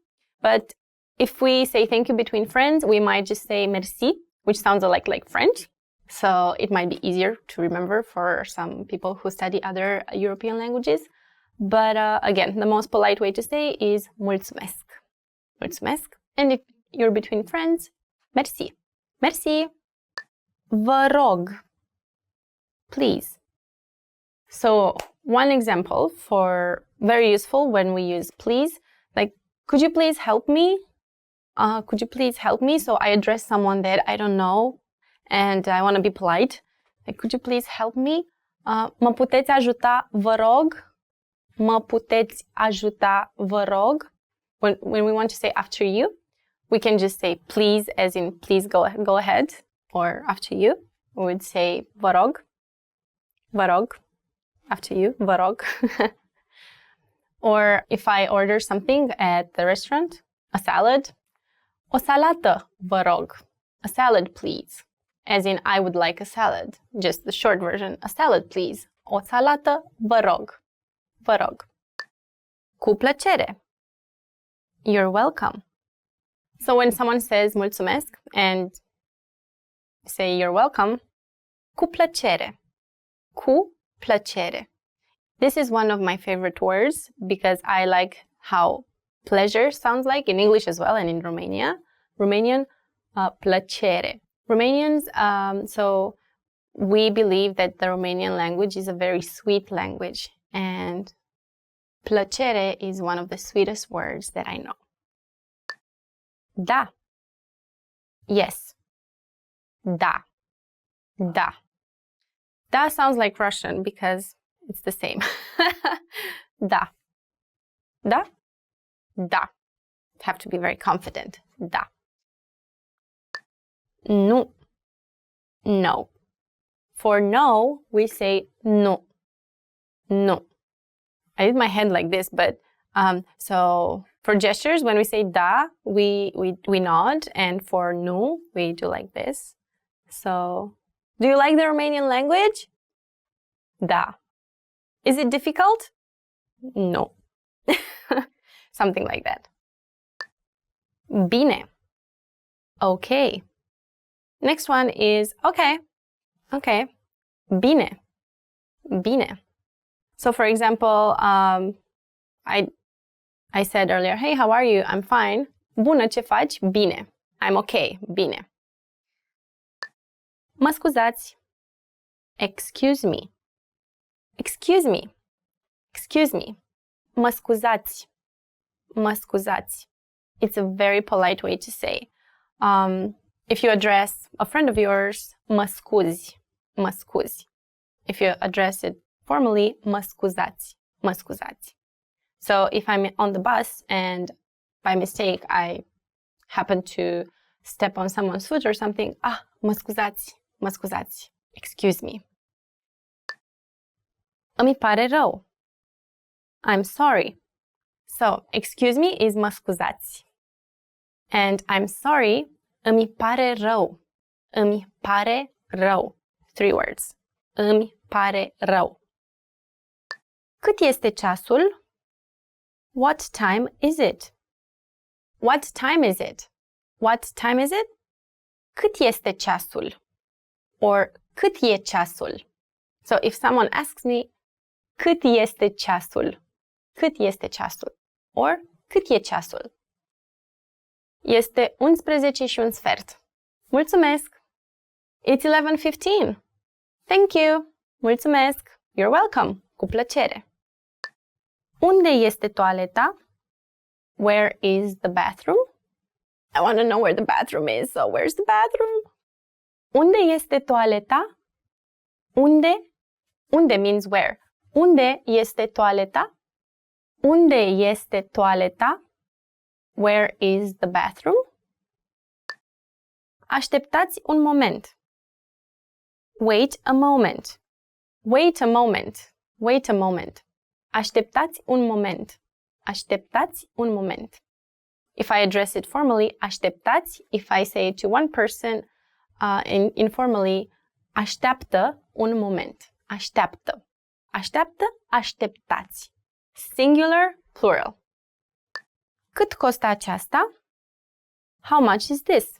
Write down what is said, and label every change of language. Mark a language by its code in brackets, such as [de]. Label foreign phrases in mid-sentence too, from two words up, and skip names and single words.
[en] But if we say thank you between friends, we might just say merci, which sounds like French. So it might be easier to remember for some people who study other European languages. But again, the most polite way to say is mulțumesc. [ro] Mulțumesc. [en] And if you're between friends, [ro] merci. Merci. Vă rog. [en] Please. So one example for very useful when we use please, like, could you please help me? Could you please help me? So I address someone that I don't know and I want to be polite. Like, could you please help me? [ro] Mă puteți ajuta, vă rog? Mă puteți ajuta, vă rog? [en] When we want to say after you, we can just say please, as in please go ahead. Or after you, we would say [ro] vă rog. Vă rog. [en] After you, [ro] vă rog. [en] Or if I order something at the restaurant, a salad, [ro] o salată, vă rog. [en] A salad, please. As in, I would like a salad. Just the short version, a salad, please. [ro] O salată, vă rog. Vă rog. Cu plăcere. [en] You're welcome. So when someone says mulțumesc and say you're welcome, [ro] cu plăcere. Cu plăcere. [en] This is one of my favorite words because I like how pleasure sounds like in English as well and in Romanian, plăcere. Romanians, so we believe that the Romanian language is a very sweet language and plăcere is one of the sweetest words that I know. [ro] Da. Yes. Da. Da. [en] Da sounds like Russian because it's the same. [ro] Da. Da. Da. [en] Have to be very confident. [ro] Da. Nu. [en] No. For no, we say nu. [ro] Nu. [en] I did my hand like this, but so for gestures, when we say da, we nod, and for nu, we do like this. So, do you like the Romanian language? Da. Is it difficult? No. Something like that. [ro] Bine. Okay. [en] Next one is okay. Okay. [ro] Bine. Bine. [en] So for example, I said earlier, hey, how are you? I'm fine. [ro] Bună, ce faci? Bine. [en] I'm okay. [ro] Bine. Mă scuzați. [en] Excuse me. Excuse me. Excuse me. [ro] Mă scuzați. Mă scuzați. [en] It's a very polite way to say. If you address a friend of yours, [ro] mă scuzi. Mă scuzi. [en] If you address it formally, [ro] mă scuzați. Mă scuzați. [en] So if I'm on the bus and by mistake I happen to step on someone's foot or something, [ro] mă scuzați. Mă scuzați. [en] Excuse me. [ro] Îmi pare rău. [en] I'm sorry. So, excuse me is [ro] mă scuzați. [en] And I'm sorry, [ro] îmi pare rău. Îmi pare rău. 3 words. Îmi pare rău. Cât este ceasul? [en] What time is it? What time is it? What time is it? [ro] Cât este ceasul? Or cât e ceasul? [en] So if someone asks me, [ro] cât este ceasul? Cât este ceasul? Or cât e ceasul? Este 11 și un sfert. Mulțumesc! It's 11:15. Thank you. Mulțumesc. You're welcome. Cu plăcere. Unde este toaleta? [en] Where is the bathroom? I want to know where the bathroom is, so where's the bathroom? [ro] Unde este toaleta? Unde? [en] Unde means where. [ro] Unde este toaleta? Unde este toaleta? [en] Where is the bathroom? [ro] Așteptați un moment. [en] Wait a moment. Wait a moment. Wait a moment. [ro] Așteptați un moment. Așteptați un moment. [en] If I address it formally, așteptați. If I say it to one person, informally, [ro] așteaptă un moment. Așteaptă. Așteaptă, așteptați. Singular, plural. Cât costă aceasta? [en] How much is this?